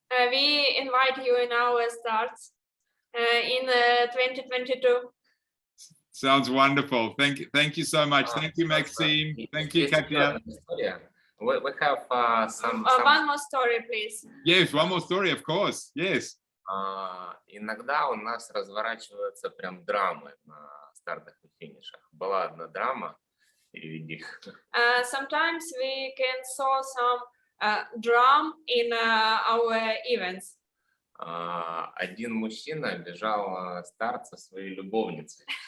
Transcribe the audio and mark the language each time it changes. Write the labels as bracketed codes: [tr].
[en] We invite you in our starts in 2022. Sounds wonderful. Thank you so much. Thank you, Maxim. Thank you, Katia. We have some One more story, please. Yes, one more story, of course. Yes. [ru] Иногда у нас разворачиваются прям драмы на стартах и финишах. Была одна драма, переведи. [en] Sometimes we can saw some drama in our events. [ru] Один мужчина бежал старт со своей любовницей.